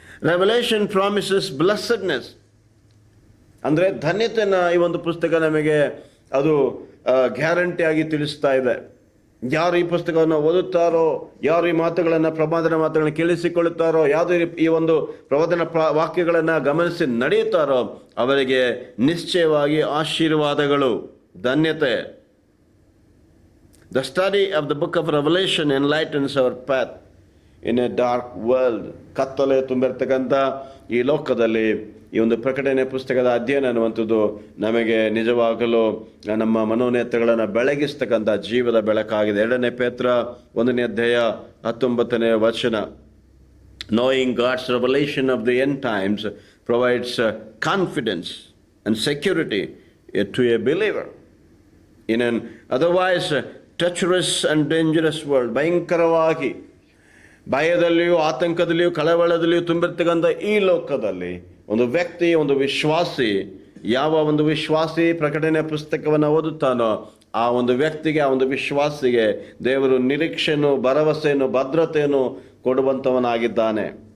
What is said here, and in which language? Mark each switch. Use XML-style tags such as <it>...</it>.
<en>revolution promises blessedness,</en> <kn>ಅಂದರೆ ಧನ್ಯತೆಯನ್ನು ಈ ಒಂದು ಪುಸ್ತಕ ನಮಗೆ ಅದು ಗ್ಯಾರಂಟಿಯಾಗಿ ತಿಳಿಸ್ತಾ ಇದೆ. ಯಾರು ಈ ಪುಸ್ತಕವನ್ನು ಓದುತ್ತಾರೋ, ಯಾರು ಈ ಮಾತುಗಳನ್ನು, ಪ್ರವಾದನ ಮಾತುಗಳನ್ನು ಕೇಳಿಸಿಕೊಳ್ಳುತ್ತಾರೋ, ಯಾರು ಈ ಒಂದು ಪ್ರವಾದನ ವಾಕ್ಯಗಳನ್ನು ಗಮನಿಸಿ ನಡೆಯುತ್ತಾರೋ ಅವರಿಗೆ ನಿಶ್ಚಯವಾಗಿ ಆಶೀರ್ವಾದಗಳು, ಧನ್ಯತೆ.</kn> <en>The study of the book of Revelation enlightens our path in a dark world.</en> <kn>ಕತ್ತಲೆ ತುಂಬಿರ್ತಕ್ಕಂಥ ಈ ಲೋಕದಲ್ಲಿ ಈ ಒಂದು ಪ್ರಕಟಣೆ ಪುಸ್ತಕದ ಅಧ್ಯಯನ ಅನ್ನುವಂಥದ್ದು ನಮಗೆ ನಿಜವಾಗಲು ನಮ್ಮ ಮನೋನೇತ್ರಗಳನ್ನು ಬೆಳಗಿಸ್ತಕ್ಕಂಥ ಜೀವದ ಬೆಳಕಾಗಿದೆ. 2 ಪೇತ್ರ 1ನೇ ಅಧ್ಯಾಯ 19ನೇ ವಚನ.</kn> <en>Knowing God's revelation of the end times provides confidence and security to a believer in an otherwise treacherous and dangerous world.</en> <kn>ಭಯಂಕರವಾಗಿ ಭಯದಲ್ಲಿಯೂ ಆತಂಕದಲ್ಲಿಯೂ ಕಳವಳದಲ್ಲಿಯೂ ತುಂಬಿರ್ತಕ್ಕಂಥ ಈ ಲೋಕದಲ್ಲಿ ಒಂದು ವ್ಯಕ್ತಿ, ಒಂದು ವಿಶ್ವಾಸಿ, ಯಾವ ಒಂದು ವಿಶ್ವಾಸಿ ಪ್ರಕಟಣೆ ಪುಸ್ತಕವನ್ನು ಓದುತ್ತಾನೋ ಆ ಒಂದು ವ್ಯಕ್ತಿಗೆ, ಆ ಒಂದು ವಿಶ್ವಾಸಿಗೆ ದೇವರು ನಿರೀಕ್ಷೆಯನ್ನು, ಭರವಸೆಯನ್ನು, ಭದ್ರತೆಯನ್ನು ಕೊಡುವಂಥವನಾಗಿದ್ದಾನೆ.</kn>